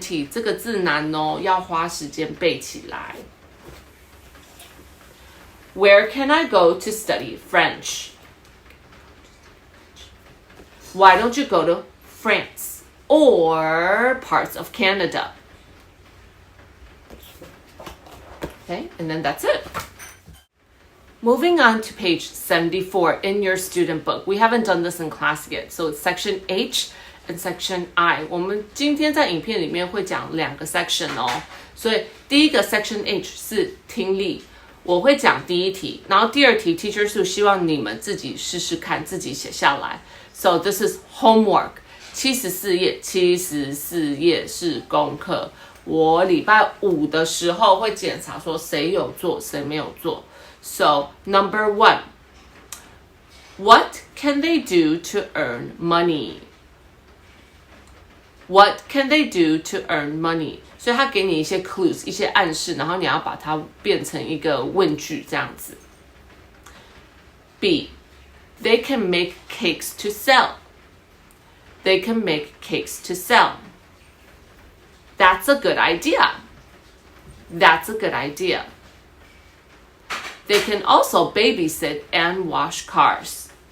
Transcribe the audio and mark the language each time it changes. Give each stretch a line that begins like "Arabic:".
Chinese: 这个字难哦，要花时间背起来。
English: Where can I go to study French? Why don't you go to France or parts of Canada? Okay, and then that's it. Moving on to page 74 in your student book. We haven't done this in class yet, so it's section H and section I.
Chinese: 我们今天在影片里面会讲两个 section 哦，所以第一个 section H 是听力。我会讲第一题，然后第二题 teacher 是希望你们自己试试看，自己写下来。
English: So this is homework.
Chinese: 74页是功课。我礼拜五的时候会检查说谁有做，谁没有做。
English: So number 1, what can they do to earn money? What can they do to earn money?
Chinese: 所以他给你一些 clues, 一些暗示，然后你要把它变成一个问句这样子。
English: B, they can make cakes to sell. They can make cakes to sell. That's a good idea. That's a good idea. They can also babysit and wash cars.